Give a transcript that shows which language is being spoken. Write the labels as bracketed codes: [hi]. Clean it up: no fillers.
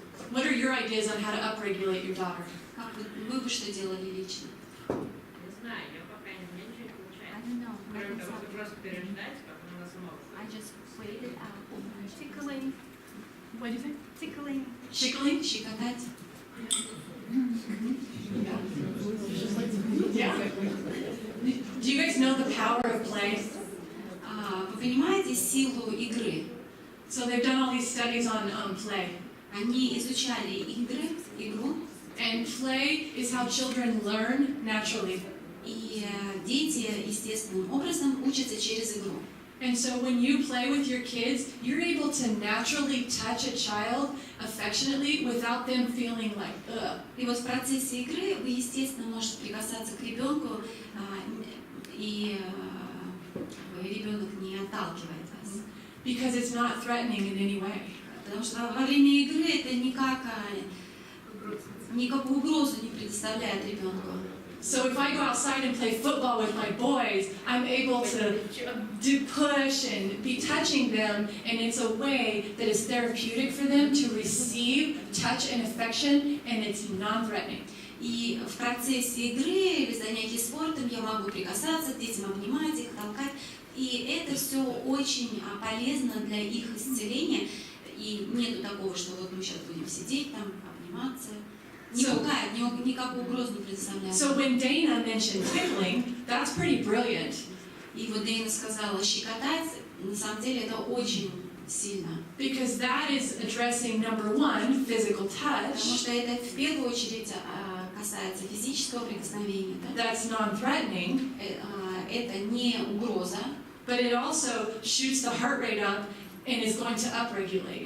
[en] What are your ideas on how to upregulate your daughter? [ru] Как вы бы что делали лично? Не знаю, я пока не знаю, ничего не получается. Кроме того, что просто переждать, как она сможет. [en] Tickling. What do you think? Tickling. Tickling? [ru] Щекотать. [en] Yeah. Do you guys know the power of play? [ru] Вы понимаете силу игры? [en] So they've done all these studies on play. [ru] Они изучали игру. [en] And play is how children learn naturally. [ru] И дети естественным образом учатся через игру. [en] And so when you play with your kids, you're able to naturally touch a child affectionately without them feeling like, ugh. [ru] И вот в процессе игры вы, естественно, можете прикасаться к ребенку, и ребенок не отталкивает вас. [en] Because it's not threatening in any way. [ru] Потому что во время игры это никакую угрозу не предоставляет ребенку. [en] So if I go outside and play football with my boys, I'm able to do push and be touching them, and it's a way that is therapeutic for them to receive touch and affection, and it's non-threatening. [ru] И в процессе игры или занятий спортом я могу прикасаться к детям, обнимать их, толкать. И это все очень полезно для их исцеления. И нету такого, что вот мы сейчас будем сидеть там, обниматься. Не пугает, никакую угрозу не предоставляет. [en] So when Dana mentioned tickling, that's pretty brilliant. [ru] И вот Дэйна сказала щекотать, на самом деле это очень сильно. [en] Because that is addressing number one, physical touch. [ru] Потому что это в первую очередь касается физического прикосновения. [en] That's non-threatening. [ru] Это не угроза. [en] But it also shoots the heart rate up and is going to upregulate.